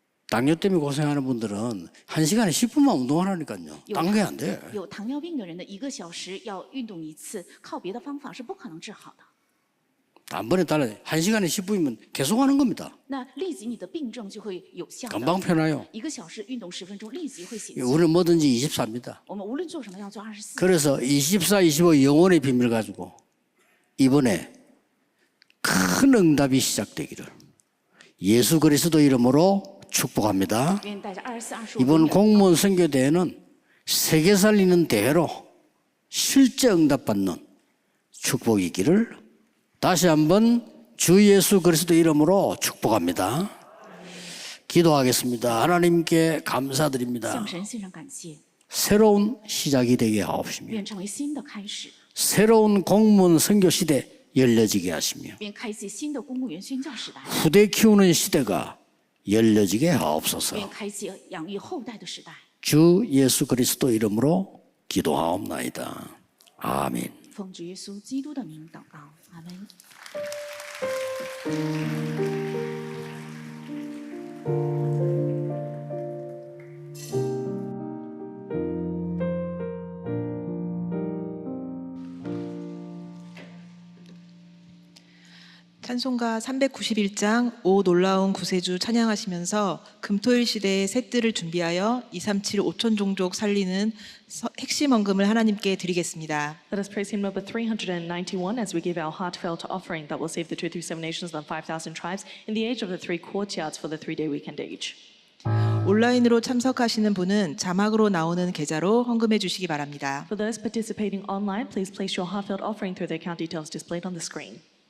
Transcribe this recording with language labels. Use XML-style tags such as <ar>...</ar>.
<ko>당뇨 때문에 고생하는 분들은 1시간에 10분만 운동하라니까요. 딴 게 안 돼.</ko> <zh>有糖尿病的人呢，1个小时要运动1次，靠别的方法是不可能治好的。</zh> <ko>단번에 따라 1시간에 10분이면 계속 하는 겁니다.</ko> <zh>那立即你的病症就会有效的。</zh> <ko>금방 편해요.</ko> <zh>1个小时运动10分钟，立即会显现。</zh> <ko>우리는 뭐든지 24입니다.</ko> <zh>我们无论做什么，要做24。</zh> <ko>그래서 24, 25 영혼의 비밀 가지고 이번에 큰 응답이 시작되기를 예수 그리스도 이름으로 축복합니다.</ko> <zh>愿带着24、25。</zh> <ko>이번 공무원 선교대회는 세계 살리는 대회로 실제 응답받는 축복이기를 다시 한번 주 예수 그리스도 이름으로 축복합니다. 기도하겠습니다. 하나님께 감사드립니다.</ko> <zh>向神献上感谢，</zh> <ko>새로운 시작이 되게 하옵시며</ko> <zh>愿成为新的开始，</zh> <ko>새로운 공무원 선교 시대 열려지게 하시며</ko> <zh>愿开启新的公务员宣教时代，</zh> <ko>후대 키우는 시대가 열려지게 하옵소서.</ko> <zh>愿开启养育后代的时代。</zh> <ko>주 예수 그리스도 이름으로 기도하옵나이다. 아멘.</ko> <zh>奉主耶稣基督的名祷告，阿门。</zh> <ko>찬송가 391장 오 놀라운 구세주 찬양하시면서 금토일 시대의 새 뜰을 준비하여 237 5천 종족 살리는 핵심 헌금을 하나님께 드리겠습니다.</ko> <en>Let us praise hymn number 391 as we give our heartfelt offering that will save the 237 nations and 5,000 tribes in the age of the 3 courtyards for the 3-day weekend age.</en> <ko>온라인으로 참석하시는 분은 자막으로 나오는 계좌로 헌금해 주시기 바랍니다.</ko> <en>For those participating online, please place your heartfelt offering through the account details displayed on the screen.</en>